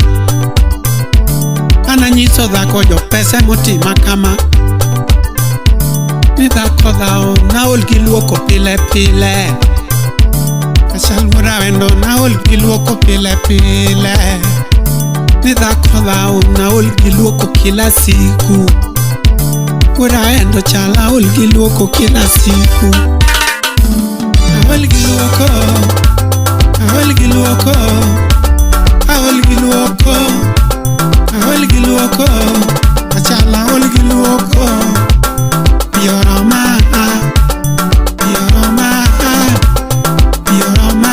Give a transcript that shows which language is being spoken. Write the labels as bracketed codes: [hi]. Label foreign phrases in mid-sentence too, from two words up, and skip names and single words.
[luo] Ananyiso dhako jo pese motima kama. Ni dhako dhao naol gi luoko pile pile. Achal wuoda wendo naol gi luoko pile pile. Ni dhako dhao naol gi luoko [sw] kila siku. [luo] Wuoda wendo chal aol gi luoko [sw] kila siku. [luo] Aol gi luoko. Aol gi luoko. Aol gi luoko. Aol gi luoko. Achal aol gi luoko. Yoroma. Yoroma. Yoroma.